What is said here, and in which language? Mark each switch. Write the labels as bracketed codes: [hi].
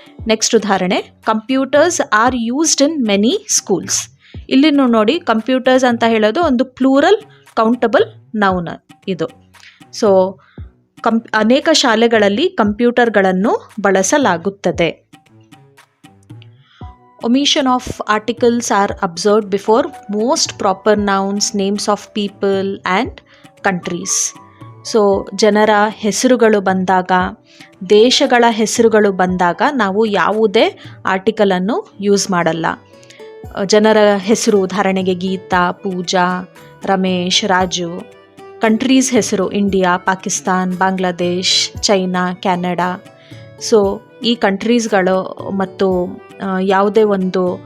[kn] Next ಉದಾಹರಣೆ, [en] Computers are used in many schools. [kn] ಇಲ್ಲಿ ನೋಡಿ, ಕಂಪ್ಯೂಟರ್ಸ್ ಅಂತ ಹೇಳೋದು ಒಂದು ಪ್ಲೂರಲ್ ಕೌಂಟಬಲ್ ನೌನ್ ಇದು. ಸೊ ಅನೇಕ ಶಾಲೆಗಳಲ್ಲಿ ಕಂಪ್ಯೂಟರ್ಗಳನ್ನು ಬಳಸಲಾಗುತ್ತದೆ. [en] Omission of articles are observed before most proper nouns, names of people and countries. [kn] So ಜನರ ಹೆಸರುಗಳು ಬಂದಾಗ, ದೇಶಗಳ ಹೆಸರುಗಳು ಬಂದಾಗ ನಾವು ಯಾವುದೇ ಆರ್ಟಿಕಲನ್ನು ಯೂಸ್ ಮಾಡಲ್ಲ. ಜನರ ಹೆಸರು ಉದಾಹರಣೆಗೆ ಗೀತಾ, ಪೂಜಾ, ರಮೇಶ್, ರಾಜು. ಕಂಟ್ರೀಸ್ ಹೆಸರು India, Pakistan, Bangladesh, China, Canada. So ಈ ಕಂಟ್ರೀಸ್ಗಳು ಮತ್ತು ಯಾವುದೇ ಒಂದು